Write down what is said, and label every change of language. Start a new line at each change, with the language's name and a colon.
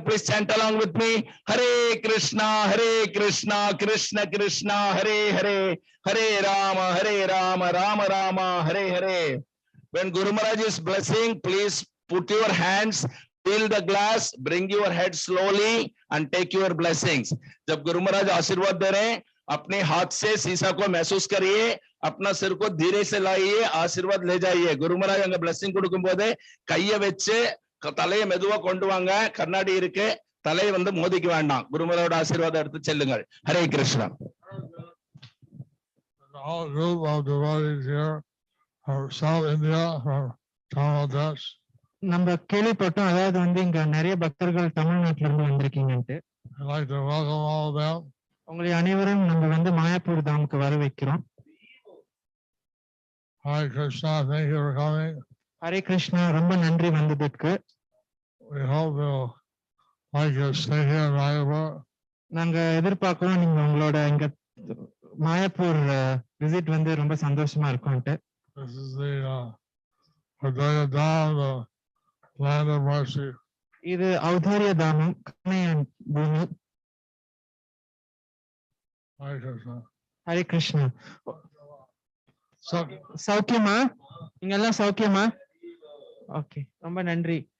English: Please chant along with me. Hare Krishna, Krishna Krishna, Hare Hare, Hare Rama, Rama Rama, Hare Hare. When Guru Maharaj is blessing, please put your hands, fill the glass, bring your head slowly and take your blessings.
Hindi: जब गुरु महाराज आशीर्वाद दे रहे हैं, अपने हाथ से शीशा को महसूस करिए, अपना सिर को धीरे से लाइए, आशीर्वाद ले जाइए.
Tamil: गुरु महाराज अंग
English: blessing
Tamil: கொடுக்கும்போது கையை வச்சு தலையை மெதுவா கொண்டு வாங்க. கண்ணாடி இருக்கு, தலையை வந்து மோதிக்க வேண்டாம். குருமரோட ஆசீர்வாதம் எடுத்து செல்லுங்கள். Hare Krishna.
English: All group of devotees here from South India, from Bangladesh.
Tamil: நம்ம கேள்விப்பட்டோம், அதாவது வந்து இங்க நிறைய பக்தர்கள் தமிழ்நாட்டுல இருந்து வந்திருக்கீங்கன்ட்டு.
English: I'd like to welcome all of them.
Tamil: உங்களை அனைவரும் நம்ம வந்து மாயாப்பூர் தாமுக்கு வர வைக்கிறோம்.
English: Hare Krishna, thank you for coming.
Tamil: Hare Krishna, ரொம்ப நன்றி வந்ததுக்கு.
English: We hope you'll like your stay here in Mayapur.
Tamil: நாங்க எதிர்பார்க்கிறோம் நீங்க உங்களோட இங்க மாயாப்பூர் விசிட் வந்து ரொம்ப சந்தோஷமா இருக்கும்ட்டு.
English: This is the Vidagdha, the land of mercy.
Tamil: இது ஔதாரிய தாமம், கருணையின் பூமி.
English: Hare Krishna.
Tamil: ஹரே கிருஷ்ணா. சௌக்கியமா? நீங்க எல்லாம் சௌக்கியமா? ஓகே, ரொம்ப நன்றி.